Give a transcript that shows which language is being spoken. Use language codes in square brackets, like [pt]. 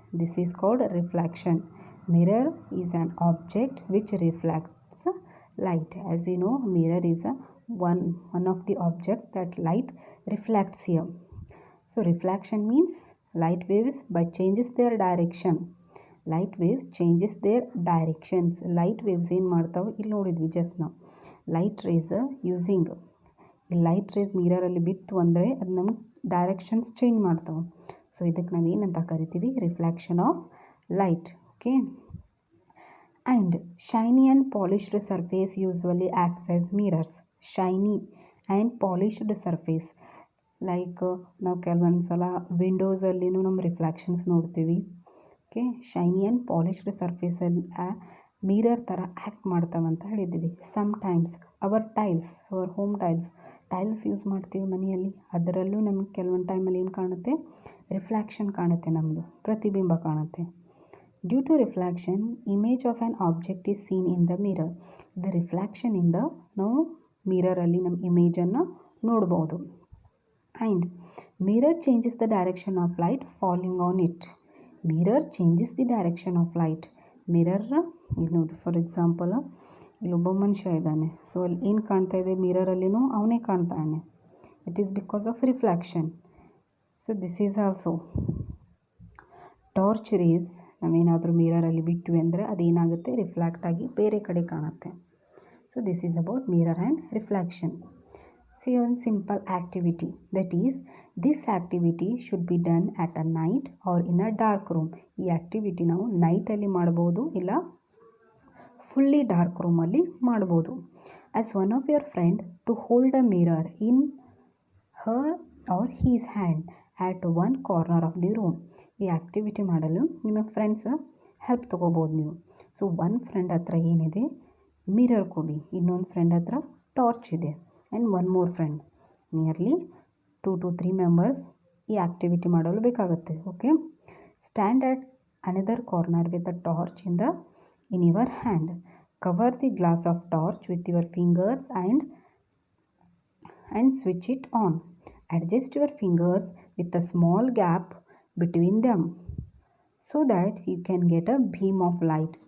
[en] This is called reflection. Mirror is an object which reflects light. As you know, mirror is one of the object that light reflects here. So reflection means light waves by changes their direction. Light waves changes their directions. Light waves [kn] ಏನು ಮಾಡ್ತಾವೆ? ಇಲ್ಲಿ ನೋಡಿದ್ವಿ just ನಾವು. Light rays using ಈ light rays ಮಿರರಲ್ಲಿ ಬಿತ್ತು ಅಂದರೆ ಅದು ನಮ್ಗೆ ಡೈರೆಕ್ಷನ್ಸ್ ಚೇಂಜ್ ಮಾಡ್ತಾವೆ. ಸೊ ಇದಕ್ಕೆ ನಾವು ಏನಂತ ಕರಿತೀವಿ? [en] Reflection of light. Okay, and shiny and polished surface usually acts as mirrors. Shiny and polished surface like [kn] ನಾವು ಕೆಲವೊಂದು ಸಲ ವಿಂಡೋಸಲ್ಲಿನೂ ನಮ್ಮ ರಿಫ್ಲೆಕ್ಷನ್ಸ್ ನೋಡ್ತೀವಿ. Okay, shiny and polished ಸರ್ಫೇಸಲ್ಲಿ mirror ಥರ ಆ್ಯಕ್ಟ್ ಮಾಡ್ತಾವಂತ ಹೇಳಿದ್ದೀವಿ. [en] sometimes our home tiles [kn] use ಮಾಡ್ತೀವಿ ಮನೆಯಲ್ಲಿ. ಅದರಲ್ಲೂ ನಮಗೆ ಕೆಲವೊಂದು ಟೈಮಲ್ಲಿ ಏನು ಕಾಣುತ್ತೆ? ರಿಫ್ಲೆಕ್ಷನ್ ಕಾಣುತ್ತೆ, ನಮ್ಮದು ಪ್ರತಿಬಿಂಬ ಕಾಣುತ್ತೆ. [en] Due to reflection image of an object is seen in the mirror. [kn] The ರಿಫ್ಲೆಕ್ಷನಿಂದ ನಾವು ಮಿರರಲ್ಲಿ ನಮ್ಮ ಇಮೇಜನ್ನು ನೋಡ್ಬೋದು. And [en] Mirror changes the direction of light falling on it. Mirror changes the direction of light. [kn] Mirror ಇಲ್ಲಿ ನೋಡಿ, [en] for example [kn] ಇಲ್ಲೊಬ್ಬ ಮನುಷ್ಯ ಇದ್ದಾನೆ. So ಅಲ್ಲಿ ಏನು ಕಾಣ್ತಾ ಇದೆ ಮಿರರಲ್ಲಿನೂ ಅವನೇ ಕಾಣ್ತಾನೆ. [en] It is because of reflection. So this is also torch rays. [kn] ನಾವೇನಾದರೂ ಮಿರರಲ್ಲಿ ಬಿಟ್ವಿ ಅಂದರೆ ಅದೇನಾಗುತ್ತೆ, ರಿಫ್ಲೆಕ್ಟ್ ಆಗಿ ಬೇರೆ ಕಡೆ ಕಾಣುತ್ತೆ. [en] So this is about mirror and reflection. See one simple activity, that is this activity should be done at a night or in a dark room. [kn] ಈ activity ನಾವು ನೈಟಲ್ಲಿ ಮಾಡ್ಬೋದು, ಇಲ್ಲ ಫುಲ್ಲಿ ಡಾರ್ಕ್ ರೂಮಲ್ಲಿ ಮಾಡ್ಬೋದು. [en] Ask one of your friend to hold a mirror in her or his hand at one corner of the room. [kn] ಈ activity ಮಾಡಲು ನಿಮ್ಮ friends help ತೊಗೋಬೋದು ನೀವು. ಸೊ ಒನ್ ಫ್ರೆಂಡ್ ಹತ್ರ ಏನಿದೆ ಮಿರರ್ ಕೊಡಿ, ಇನ್ನೊಂದು ಫ್ರೆಂಡ್ ಹತ್ರ ಟಾರ್ಚ್ ಇದೆ, [en] and one more friend. Nearly 2 to 3 members [kn] ಈ ಆಕ್ಟಿವಿಟಿ ಮಾಡಲು ಬೇಕಾಗುತ್ತೆ. [en] Okay, stand at another corner with a torch in your hand. Cover the glass of torch with your fingers and switch it on. Adjust your fingers with a small gap between them so that you can get a beam of light.